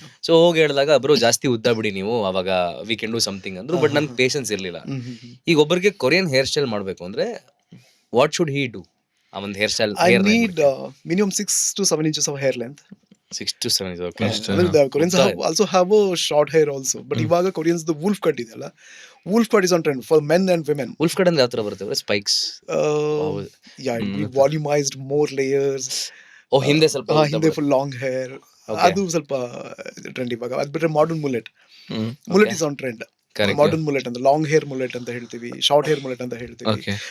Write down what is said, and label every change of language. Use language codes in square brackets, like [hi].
[kn] So ಹೋಗಿ ಹೇಳಿದಾಗ bro ಜಾಸ್ತಿ ಉದ್ದ ಬಿಡಿ ನೀವು, ಅವಾಗ [en] we can do something [kn] ಅಂದ್ರು. ಬಟ್ ನನ್ಗೆ ಪೇಷನ್ಸ್ ಇರ್ಲಿಲ್ಲ. ಈಗ ಒಬ್ಬರಿಗೆ ಕೊರಿಯನ್ ಹೇರ್ ಸ್ಟೈಲ್ ಮಾಡ್ಬೇಕು ಅಂದ್ರೆ [en] What should he do? [kn] ಆ ಒಂದು hair style [en] I need minimum 6 to 7 inches of hair length. 6 to 7 is okay. The Koreans also have a short hair also, but [kn] ಇವಾಗ [en] Koreans the wolf cut [kn] ಇದೆಯಲ್ಲ, [en] wolf cut is on trend for men and women. [kn] Wolf cut ಅಂದ್ರೆ ಯಾವ ತರ ಬರುತ್ತೆ? [en] Spikes. Yeah, volumized, more layers. [kn] ಹಿಂದೆ ಸ್ವಲ್ಪ ಹಿಂದೆ full long hair, ಅದು ಸ್ವಲ್ಪ ಟ್ರೆಂಡ್ ಇವಾಗ. ಅದು ಬಿಟ್ರೆ modern mullet [en] Is on trend. [kn] Modern mullet ಅಂತ, ಲಾಂಗ್ ಹೇರ್ ಮುಲೆಟ್ ಅಂತ ಹೇಳ್ತೀವಿ, ಶಾರ್ಟ್ ಹೇರ್ ಮುಲೆಟ್ ಅಂತ ಹೇಳ್ತೀವಿ.